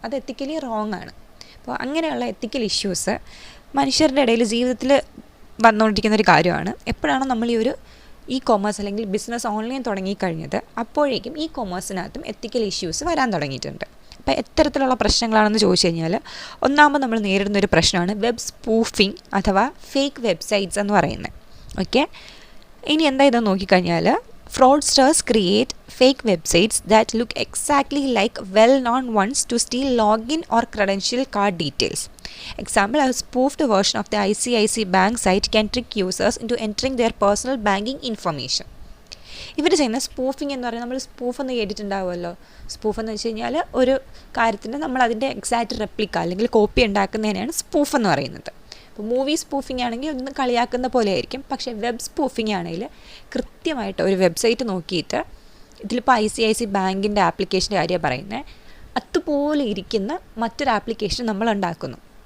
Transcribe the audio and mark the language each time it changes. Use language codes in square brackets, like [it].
[ml] അത് ethically wrong ആണ്. അപ്പോൾ അങ്ങനെയുള്ള എത്തിക്കൽ ഇഷ്യൂസ് മനുഷ്യരുടെ ഇടയിൽ ജീവിതത്തിൽ വന്നുകൊണ്ടിരിക്കുന്ന ഒരു കാര്യമാണ്. എപ്പോഴാണ് നമ്മൾ ഈ കൊമേഴ്സ് അല്ലെങ്കിൽ ബിസിനസ് ഓൺലൈൻ തുടങ്ങിക്കഴിഞ്ഞത് അപ്പോഴേക്കും ഈ കൊമേഴ്സിനകത്തും എത്തിക്കൽ ഇഷ്യൂസ് വരാൻ തുടങ്ങിയിട്ടുണ്ട്. അപ്പോൾ എത്തരത്തിലുള്ള പ്രശ്നങ്ങളാണെന്ന് ചോദിച്ചു കഴിഞ്ഞാൽ ഒന്നാമത് നമ്മൾ നേരിടുന്ന ഒരു പ്രശ്നമാണ് വെബ് സ്പൂഫിംഗ് അഥവാ ഫേക്ക് വെബ്സൈറ്റ്സ് എന്ന് പറയുന്നത്. ഓക്കെ, ഇനി എന്താ ഇതെന്ന് നോക്കിക്കഴിഞ്ഞാൽ [en] fraudsters create fake websites that look exactly like well-known ones to steal login or credential card details. Example, a spoofed version of the ICICI bank site can trick users into entering their personal banking information. [ml] ഇവർ ചെയ്യുന്ന spoofing എന്ന് പറയുന്നത്, നമ്മൾ spoof എന്ന് കേട്ടിട്ടുണ്ടാവുമല്ലോ. Spoof എന്ന് വെച്ച് കഴിഞ്ഞാൽ ഒരു കാര്യത്തിൻ്റെ നമ്മൾ അതിൻ്റെ എക്സാക്റ്റ് റെപ്ലിക്ക അല്ലെങ്കിൽ കോപ്പി ഉണ്ടാക്കുന്നതിനാണ് സ്പൂഫ് എന്ന് പറയുന്നത്. ഇപ്പോൾ മൂവി സ്പൂഫിംഗ് ആണെങ്കിൽ ഒന്ന് കളിയാക്കുന്ന പോലെ ആയിരിക്കും. പക്ഷേ വെബ് സ്പൂഫിംഗ് ആണെങ്കിൽ കൃത്യമായിട്ട് ഒരു വെബ്സൈറ്റ് നോക്കിയിട്ട്, ഇതിലിപ്പോൾ ICICI ബാങ്കിൻ്റെ ആപ്ലിക്കേഷൻ്റെ കാര്യമാണ് പറയുന്നത്, അതുപോലെ ഇരിക്കുന്ന മറ്റൊരു ആപ്ലിക്കേഷൻ നമ്മൾ ഉണ്ടാക്കുന്നു.